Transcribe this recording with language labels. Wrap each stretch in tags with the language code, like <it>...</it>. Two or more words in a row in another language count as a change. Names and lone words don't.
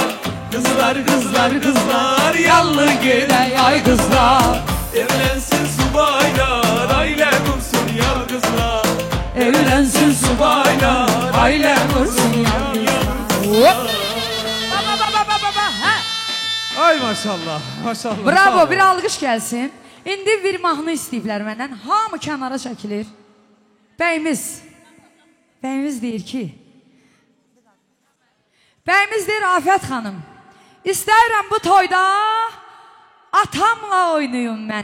<tr>Kızlar kızlar kızlar yallı gide ay kızlar. Evlensin subaylar aile kursun ya kızlar. Evlensin subaylar aile kursun ya kızlar.</tr> <az>Ay maşallah. Maşallah. Sağ Bravo, ol. bir alqış gəlsin. İndi bir mahnı istəyiblər məndən. Hamı kənara çəkilir. Bəyimiz deyir ki, Bəyimiz deyir Afət xanım, istəyirəm bu toyda atamla oynayım mən.</az>